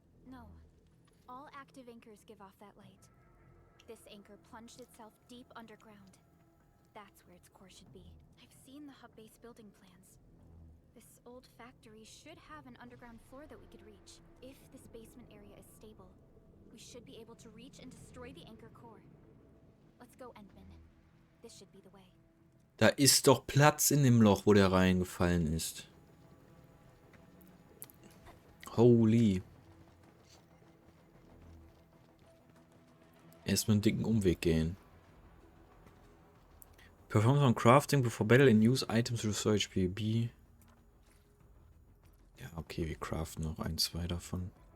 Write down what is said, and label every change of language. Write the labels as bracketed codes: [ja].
[en] No. All active anchors give off that light. This anchor plunged itself deep underground. That's where its core should be. I've seen the hub base building plans. This old factory should have an underground floor that we could reach. If this basement area is stable, we should be able to reach and destroy the anchor core. Let's go, Endman. This should be the way. [de] Da ist doch Platz in dem Loch, wo der reingefallen ist. [en] Holy. [de] Erstmal einen dicken Umweg gehen. [en] Perform some crafting before battle and use items to restore HP. B. [de] Ja, okay, wir craften noch ein, zwei davon.